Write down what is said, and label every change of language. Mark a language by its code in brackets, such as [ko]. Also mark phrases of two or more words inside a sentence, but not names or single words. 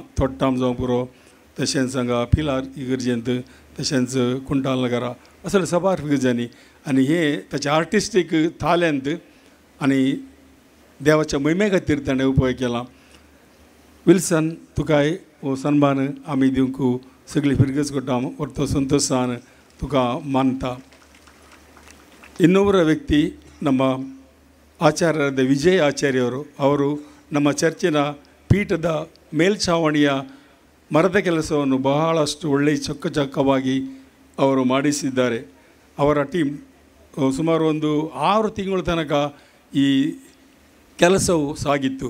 [kok] थोड्टाम जावं पुरो तशेंच हांगा पिलार इगर्जेंत तशेंच कुंटाल नगरा असले सबार इगर्जांनी आनी हे ताचे आर्टिस्टीक टॅलंट आनी देवाच्या महिमे खातीर ताणें उपयोग केला. विल्सन तुकाय हो सन्मान आमी दिवंक सगळी फिरगस कोटाम व्हरतो संतोशान तुका मानता. [kn] ಇನ್ನೊಬ್ಬರ ವ್ಯಕ್ತಿ ನಮ್ಮ ಆಚಾರ್ಯರಾದ ವಿಜಯ್ ಆಚಾರ್ಯವರು. ಅವರು ನಮ್ಮ ಚರ್ಚಿನ ಪೀಠದ ಮೇಲ್ಛಾವಣಿಯ ಮರದ ಕೆಲಸವನ್ನು ಬಹಳಷ್ಟು ಒಳ್ಳೆಯ ಚೊಕ್ಕವಾಗಿ ಅವರು ಮಾಡಿಸಿದ್ದಾರೆ. ಅವರ ಟೀಮ್ ಸುಮಾರು ಒಂದು 6 ತಿಂಗಳ ತನಕ ಈ ಕೆಲಸವು ಸಾಗಿತ್ತು.